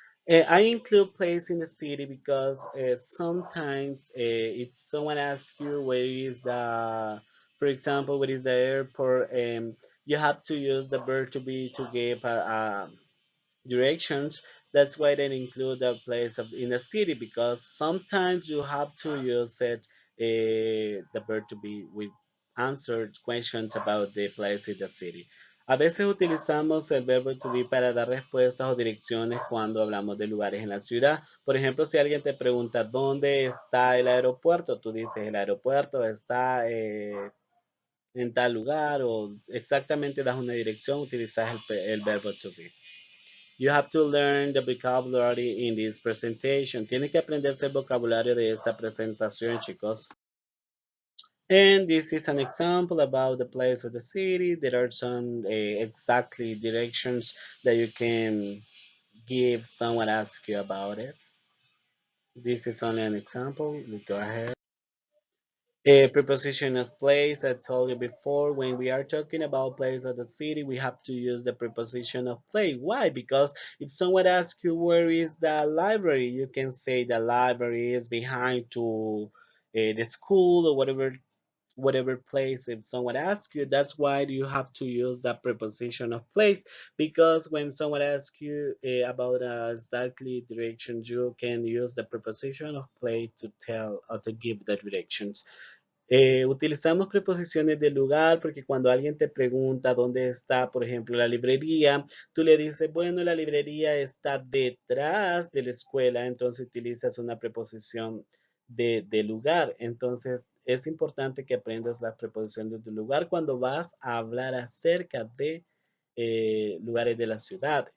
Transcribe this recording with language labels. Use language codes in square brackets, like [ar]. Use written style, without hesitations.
[en] I include place in the city because sometimes if someone asks you where is for example, where is the airport, you have to use the verb to be to give directions. That's why they include the place in the city because sometimes you have to use it, the verb to be with answered questions about the place in the city. [es] A veces utilizamos el verbo to be para dar respuestas o direcciones cuando hablamos de lugares en la ciudad. Por ejemplo, si alguien te pregunta dónde está el aeropuerto, tú dices el aeropuerto está en tal lugar o exactamente das una dirección, utilizas el verbo to be. [en] You have to learn the vocabulary in this presentation. [es] Tiene que aprenderse el vocabulario de esta presentación, chicos. [en] And this is an example about the place of the city. There are some exactly directions that you can give someone asks you about it. This is only an example. Go ahead. A preposition as place, I told you before, when we are talking about place of the city, we have to use the preposition of place. Why? Because if someone asks you where is the library, you can say the library is behind to the school or whatever place. If someone asks you, that's why you have to use that preposition of place, because when someone asks you about exactly directions, you can use the preposition of place to tell or to give the directions. [es] Utilizamos preposiciones de lugar porque cuando alguien te pregunta dónde está, por ejemplo, la librería, tú le dices, bueno, la librería está detrás de la escuela, entonces utilizas una preposición de lugar. Entonces, es importante que aprendas las preposiciones de lugar cuando vas a hablar acerca de lugares de la ciudad.